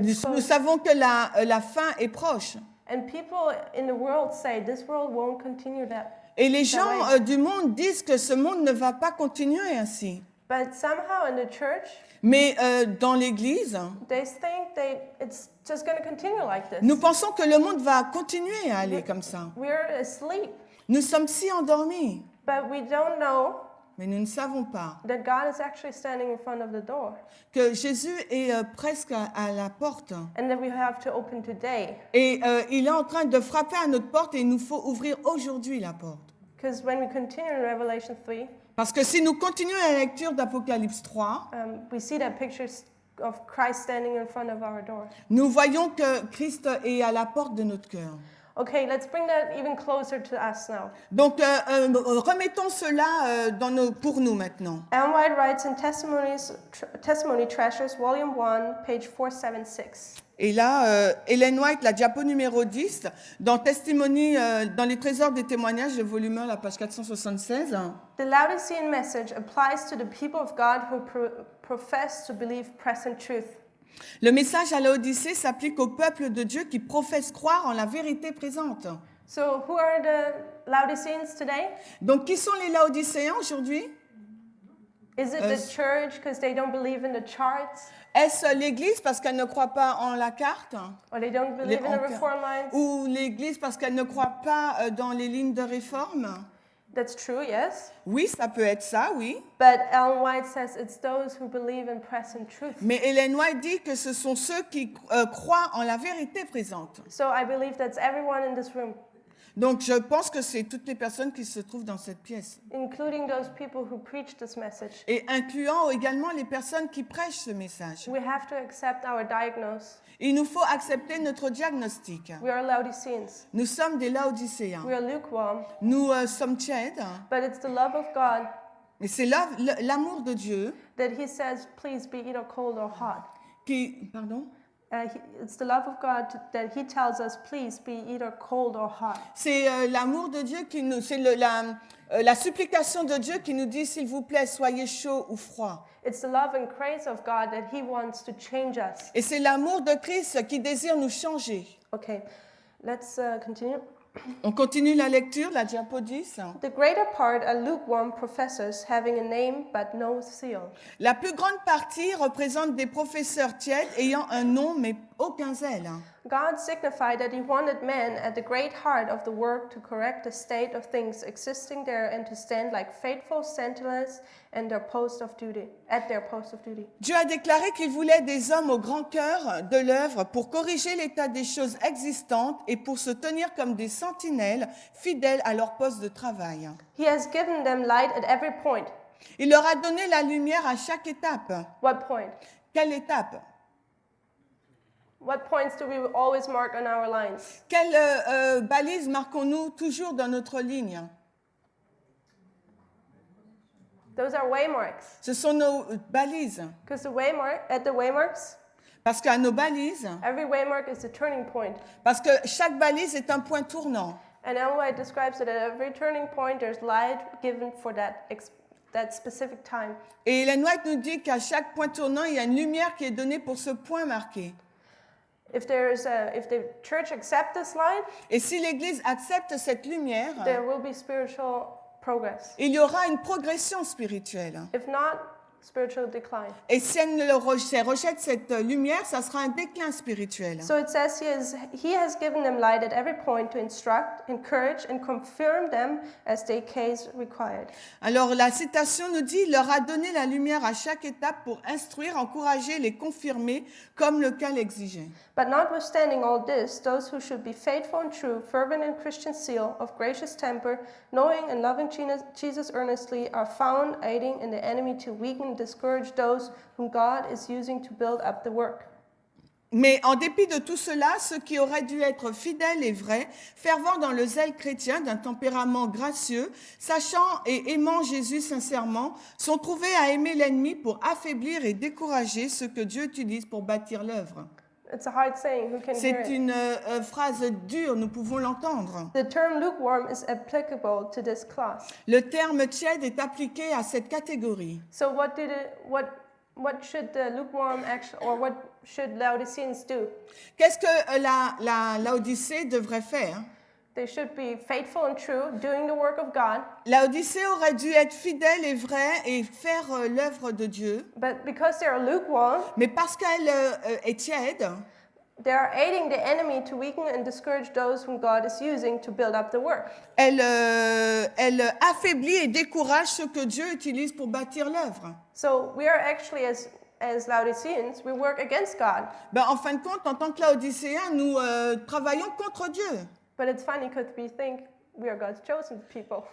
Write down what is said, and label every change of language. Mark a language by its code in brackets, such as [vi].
[fr] nous savons que la fin est proche. [en] And people in the world say this world won't continue that. [fr] Et les gens du monde disent que ce monde ne va pas continuer ainsi. [en] But somehow in the church, [fr] Mais dans l'Église, [en] they think it's just going to continue like this. [fr] nous pensons que le monde va continuer à aller comme ça. [en] We're asleep, [fr] Nous sommes si endormis, [en] but we don't know [fr] mais nous ne savons pas [en] that God is actually standing in front of the door [fr] que Jésus est presque à la porte. [en] and that we have to open today. [fr] Et il est en train de frapper à notre porte et il nous faut ouvrir aujourd'hui la porte. [en] Because when we continue in Revelation 3, [fr] Parce que si nous continuons la lecture d'Apocalypse 3, [en] we see that picture of Christ standing in front of our door. [fr] nous voyons que Christ est à la porte de notre cœur. [en] Okay, let's bring that even closer to us now. [fr] Donc, remettons cela pour nous maintenant. [en] Ellen White writes in Testimony Treasures, Volume 1, page 476. [fr] Et là, Ellen White, la diapo numéro 10, dans Testimony, dans les trésors des témoignages, le volume 1, la page 476. [en] The Laodicean message applies to the people of God who profess to believe present truth. [fr] Le message à Laodicée s'applique au peuple de Dieu qui professe croire en la vérité présente. [en] So, who are the Laodiceans today? [fr] Donc, qui sont les Laodicéens aujourd'hui? [en] Is it the church because they don't believe in the charts? [fr] Est-ce l'Église parce qu'elle ne croit pas en la carte? [en] Or they don't believe in the reform lines? [fr] Ou l'Église parce qu'elle ne croit pas dans les lignes de réforme? [en] That's true, yes. [fr] Oui, ça peut être ça, oui. [en] But Ellen White says it's those who believe in present truth. [fr] Mais Ellen White dit que ce sont ceux qui croient en la vérité présente. [en] So I believe that's everyone in this room, [fr] Donc, je pense que c'est toutes les personnes qui se trouvent dans cette pièce. [en] including those people who preach this message. [fr] Et incluant également les personnes qui prêchent ce message. [en] We have to accept our diagnosis. [fr] Il nous faut accepter notre diagnostic. [en] We are Laodiceans. [fr] Nous sommes des Laodicéens. [en] We are lukewarm. [fr] Nous sommes tièdes. [en] But it's the love of God [fr] Et c'est l'amour de Dieu [en] that He says, please be either cold or hot. [fr] qui... Pardon? [en] It's the love of God that He tells us, please be either cold or hot. [fr] C'est l'amour de Dieu qui nous... C'est la supplication de Dieu qui nous dit, s'il vous plaît, soyez chaud ou froid. [en] It's the love and grace of God that He wants to change us. [fr] Et c'est l'amour de Christ qui désire nous changer. [en] Okay, let's continue. [fr] On continue la lecture, la diapo 10. [en] The greater part are lukewarm professors having a name but no seal. [fr] La plus grande partie représente des professeurs tièdes ayant un nom mais aucun zèle. [en] God signified that He wanted men at the great heart of the work to correct the state of things existing there and to stand like faithful sentinels at their post of duty. [fr] Dieu a déclaré qu'il voulait des hommes au grand cœur de l'œuvre pour corriger l'état des choses existantes et pour se tenir comme des sentinelles fidèles à leur poste de travail. [en] He has given them light at every point. [fr] Il leur a donné la lumière à chaque étape. [en] What point? [fr] Quelle étape? [en] What points do we always mark on our lines? [fr] Quelle balise marquons-nous toujours dans notre ligne? [en] Those are waymarks. [fr] Ce sont nos balises. [en] Because at the waymarks, [fr] Parce qu'à nos balises, [en] every waymark is a turning point. [fr] parce que chaque balise est un point tournant. [en] And Ellen White describes it at every turning point, there's light given for that specific time. [fr] Et Ellen White nous dit qu'à chaque point tournant, il y a une lumière qui est donnée pour ce point marqué. [en] If the church accepts this light, [fr] Et si l'Église accepte cette lumière, [en] there will be spiritual progress. [fr] il y aura une progression spirituelle. [en] If not, spiritual decline. [fr] Et si elle rejette cette lumière, ça sera un déclin spirituel. [en] So it says he has given them light at every point to instruct, encourage, and confirm them as their case required. [fr] Alors la citation nous dit, il leur a donné la lumière à chaque étape pour instruire, encourager, les confirmer comme le cas l'exigeait. [en] But notwithstanding all this, those who should be faithful and true, fervent in Christian zeal, of gracious temper, knowing and loving Jesus earnestly, are found aiding in the enemy to weaken and discourage those whom God is using to build up the work. [fr] Mais en dépit de tout cela, ceux qui auraient dû être fidèles et vrais, fervents dans le zèle chrétien, d'un tempérament gracieux, sachant et aimant Jésus sincèrement, sont trouvés à aimer l'ennemi pour affaiblir et décourager ceux que Dieu utilise pour bâtir l'œuvre. [en] It's a hard saying. Who can hear [fr] C'est [en] it? [fr] une phrase dure, nous pouvons l'entendre. [en] The term lukewarm is applicable to this class. [fr] Le terme tiède est appliqué à cette catégorie. [en] So what should the lukewarm what should Laodiceans do? [fr] Qu'est-ce que la Laodicée devrait faire? [en] They should be faithful and true, doing the work of God. [fr] Laodicée aurait dû être fidèle et vraie et faire l'œuvre de Dieu. [en] But because they are lukewarm, [fr] Mais parce qu'elle est tiède, [en] they are aiding the enemy to weaken and discourage those whom God is using to build up the work. [fr] elle affaiblit et décourage ceux que Dieu utilise pour bâtir l'œuvre. [en] So we are actually, as Laodiceans, we work against God. [fr] En fin de compte, en tant que Laodicéens, nous travaillons contre Dieu. [en] But it's funny because we think we are God's chosen people.